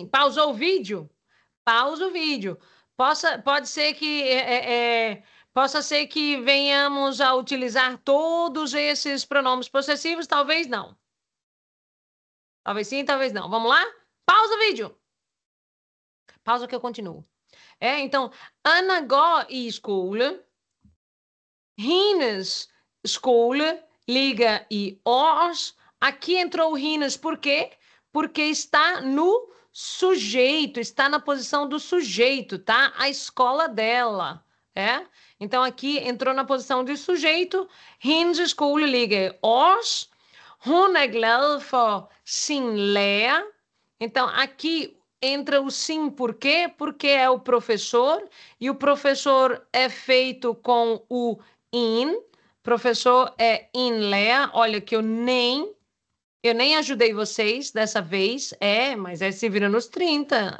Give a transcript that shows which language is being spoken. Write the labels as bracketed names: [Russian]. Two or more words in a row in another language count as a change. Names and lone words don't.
[Portuguese] Pausou o vídeo? Pausa o vídeo. Pode ser que Possa ser que venhamos a utilizar todos esses pronomes possessivos, talvez não. Talvez sim, talvez não. Vamos lá? Pausa o vídeo. Pausa que eu continuo. Então, [Norwegian] Anna går i skole. Hennes skole ligger i Aars. [Portuguese] Aqui entrou o Hennes, por quê? Porque está no sujeito, está na posição do sujeito, tá? A escola dela, Então, aqui entrou na posição de sujeito. [Norwegian] Hennes skole ligger i Aars. Hun er glad for sin lærer. [Portuguese] Então, aqui entra o sim, por quê? Porque é o professor, e o professor é feito com o in. Professor é [Norwegian] in lærer. [Portuguese] Olha que eu nem ajudei vocês dessa vez, mas se vira nos 30.